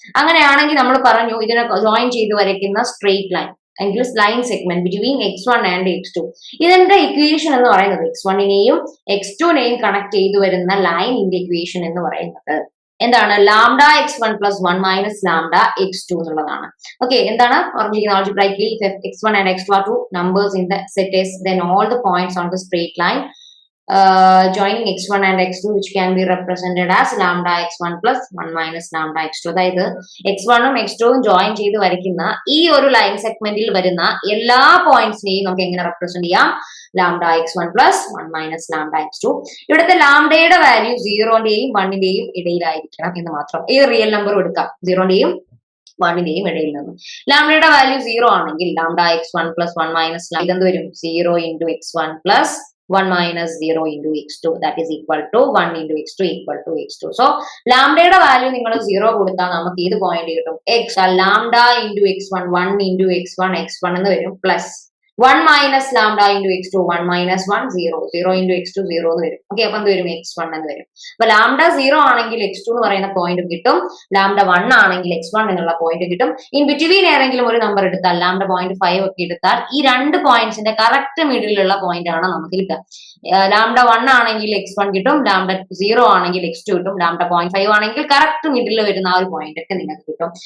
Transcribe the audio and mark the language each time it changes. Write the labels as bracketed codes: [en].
[ml] അങ്ങനെയാണെങ്കിൽ നമ്മൾ പറഞ്ഞു ഇതിനെ ജോയിൻ ചെയ്ത് വരയ്ക്കുന്ന സ്ട്രെയിറ്റ് ലൈൻ എങ്കിൽ line segment between x1 and x2. ഇതിന്റെ ഇക്വേഷൻ എന്ന് പറയുന്നത് x1നെയും x2നെയും കണക്ട് ചെയ്ത് വരുന്ന ലൈനിന്റെ ഇക്വേഷൻ എന്ന് പറയുന്നത് എന്താണ്? Lambda x1 plus 1 minus lambda x2 എന്നുള്ളതാണ്. ഓക്കെ, എന്താണ് പറഞ്ഞിരിക്കുന്നത്? [en] algebraically if x1 and x2 are two numbers in the set S, then all the points on the straight line joining x1 and x2 which can be represented as lambda x1 plus 1 minus lambda x2. [ml] അതായത് x1ഉം x2ഉം join ചെയ്ത് വരയ്ക്കുന്ന ഈ ഒരു line സെഗ്മെന്റിൽ വരുന്ന എല്ലാ പോയിന്റ്സിനെയും നമുക്ക് എങ്ങനെ റെപ്രസെന്റ് ചെയ്യാം? Lambda x1 plus 1 minus lambda x2. ഇവിടുത്തെ ലാംഡയുടെ വാല്യൂ 0ന്റെയും 1ന്റെയും ഇടയിലായിരിക്കണം എന്ന് മാത്രം. ഈ റിയൽ നമ്പറും എടുക്കാം 0ന്റെയും 1ന്റെയും ഇടയിൽ നിന്ന്. ലാംഡയുടെ വാല്യൂ 0 ആണെങ്കിൽ ലാംഡ x1 പ്ലസ് 1 മൈനസ് ഇതെന്ത് വരും? [en] 0 into x1 plus 1 minus 0 into x2 that is equal to 1 into x2 equal to x2. [ml] So ലാംഡയുടെ വാല്യൂ നിങ്ങൾ 0 കൊടുത്താൽ നമുക്ക് ഏത് പോയിന്റ് കിട്ടും? Lambda into x1 1 into x1 x1 എന്ന് വരും plus [en] 1 minus lambda into x2 [ml] 1 minus 1 0 0 into x2 0 എന്ന് വരും. ഓക്കെ, അപ്പൊ എന്ത് വരും? x1 എന്ന് വരും. അപ്പൊ ലാംഡ 0 ആണെങ്കിൽ x2 എന്ന് പറയുന്ന പോയിന്റ് കിട്ടും, ലാംഡ 1 ആണെങ്കിൽ x1 എന്നുള്ള പോയിന്റ് കിട്ടും. ഇൻ ബിറ്റ്വീൻ ഏതെങ്കിലും ഒരു നമ്പർ എടുത്താൽ ലാംഡ 0.5 ഒക്കെ എടുത്താൽ ഈ രണ്ട് പോയിന്റ്സിന്റെ കറക്റ്റ് മിഡിലുള്ള പോയിന്റ് ആണ് നമുക്ക് കിട്ടുക. ലാംഡ 1 ആണെങ്കിൽ x1 കിട്ടും, ലാംഡ 0 ആണെങ്കിൽ x2 കിട്ടും, ലാംഡ 0.5 ആണെങ്കിൽ കറക്റ്റ് മിഡിൽ വരുന്ന ആ ഒരു പോയിന്റ് ഒക്കെ നിങ്ങൾക്ക് കിട്ടും.